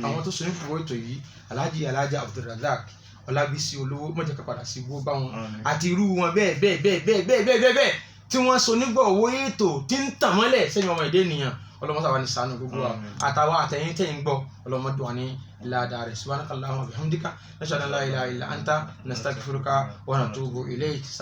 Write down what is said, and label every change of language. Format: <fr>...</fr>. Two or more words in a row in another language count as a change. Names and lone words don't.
<yo>àwọn tó so ní fún ètò yìí Alhaji Abdulrazak Ọlábísí olówó mọ̀jẹ̀ ká padà sí wó bá wọn Àmín. àti irú wọn bẹ́ẹ̀ tí wọ́n so nígbà owó ètò tí ń tàn mọ́lẹ̀ sẹ́yìn ọmọ ìdè ènìyàn ọlọ́mọsá wa ní ṣàánú gbogbo wa Àmín. àtàwọn àtẹ̀yìn tẹ̀yìn gbọ́ ọlọ́mọdé wa ní ládàá rẹ̀</yo> <ar>سبحانك اللهم وبحمدك نشهد أن لا إله إلا أنت نستغفرك ونتوب إليك.</ar>